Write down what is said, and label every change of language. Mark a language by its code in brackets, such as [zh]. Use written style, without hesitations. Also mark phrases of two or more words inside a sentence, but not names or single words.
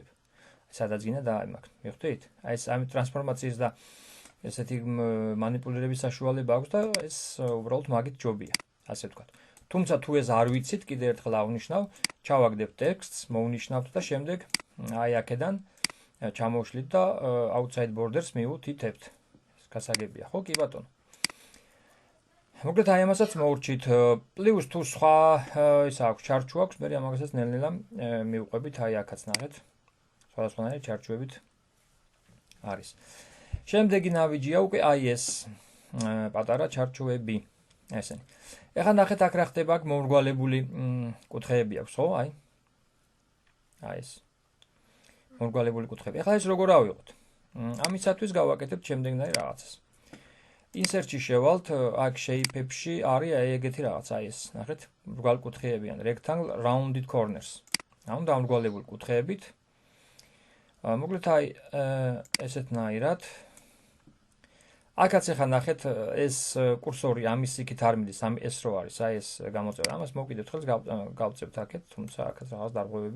[ka] სადაც გინდა დაიმაგრ. მიხვდით? აი ეს ამ ტრანსფორმაციის და ესეთი მანიპულირების საშუალება აქვს და ეს უბრალოდ მაგით ჯობია, ასე ვთქვათ. თუმცა თუ ეს არ ვიცით, კიდე ერთხელ ავნიშნავ, ჩავაგდებ ტექსტს, მოვნიშნავთ და შემდეგ აი აქედან ჩამოვშლით და [en] outside borders [ka] მივუთითებთ. ეს გასაგებია, ხო კი ბატონო? მოკლედ აი ამასაც მოურჩით. პლუს თუ სხვა ის აქვს, ჩარჩო აქვს, მე ამასაც ნელ-ნელა მივყვებით, აი აქაც ნახეთ. სხვადასხვანაირი ჩარჩოებით არის. შემდეგი ნავიჯია უკვე აი ეს პატარა ჩარჩოები. ესენი. ეხლა ნახეთ აქ რა ხდება, აქ მომრგვალებული კუთხეები აქვს, ხო? აი ეს. მომრგვალებული კუთხეები. ეხლა ეს როგორ ავიღოთ? ამისათვის გავაკეთებთ შემდეგნაირ რაღაცას. Insert-ში შევალთ, აქ shape-ებში არის აი ეგეთი რაღაც, აი ეს, ნახეთ, მრგვალ კუთხეები ან [en] rectangle rounded corners. [ka] ანუ დამრგვალებული კუთხეებით. მოკლედ აი ესეთნაირად. აქაც ახლა ნახეთ ეს კურსორი ამის იქით არ მიდის, ეს რო არის, აი ეს გამოწვევა. ამას მოვკიდებთ ხელს, გავწევთ აქეთ, თუმცა აქაც რაღაც დარღვევები.